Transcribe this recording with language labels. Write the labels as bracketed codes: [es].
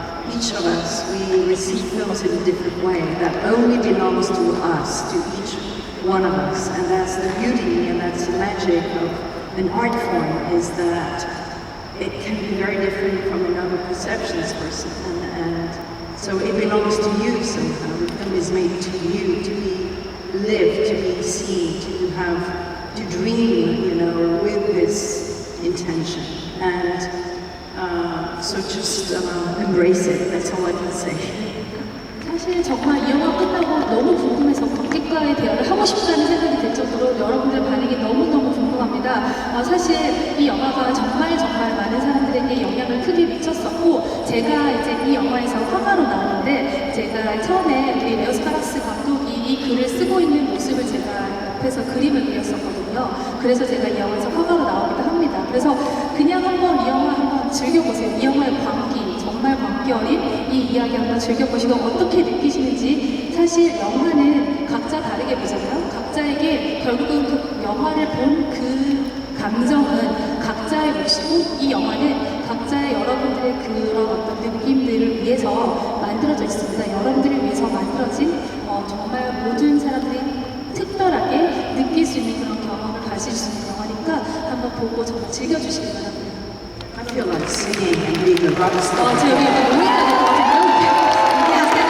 [en] Each of us, we receive films in a different way that only belongs to us, to each one of us, and that's the beauty and that's the magic of an art form, is that it can be very different from another perceptions person, and so it belongs to you somehow. The film is made to you, to be lived, to be seen, to dream, you know, with this intention, and so just embrace it. That's all I can say. [ko] 사실 정말 이 영화 끝나고 너무 궁금해서 관객과의 대화를 하고 싶다는 생각이 들 정도로 여러분들 반응이 너무너무 궁금합니다. 사실 이 영화가 정말 많은 사람들에게 영향을 크게 미쳤었고 제가 이제 이 영화에서 화가로 나오는데 제가 처음에 우리 레오 스파락스 감독이 이 글을 쓰고 있는 모습을 제가 옆에서 그림을 그렸었거든요. 그래서 제가 이 영화에서 화가로 나오기도 합니다. 그래서 그냥 한번 이 영화 한번 즐겨보세요. 이 영화의 광기, 정말 광기 어린 이 이야기 한번 즐겨보시고 어떻게 느끼시는지. 사실 영화는 각자 다르게 보잖아요. 각자에게 결국은 그 영화를 본 그 감정은 각자의 몫이고 이 영화는 각자의 여러분들의 그런 어떤 느낌들을 위해서 만들어져 있습니다. 여러분들을 위해서 만들어진 정말 모든 사람들이 특별하게 느낄 수 있는 그런 경험을 가질 수 있는 영화니까 한번 보고 정말 즐겨주시기 바랍니다. [en] I feel like singing and being a rock star. [ko] 저 여기 노래가 될 것 같은데요?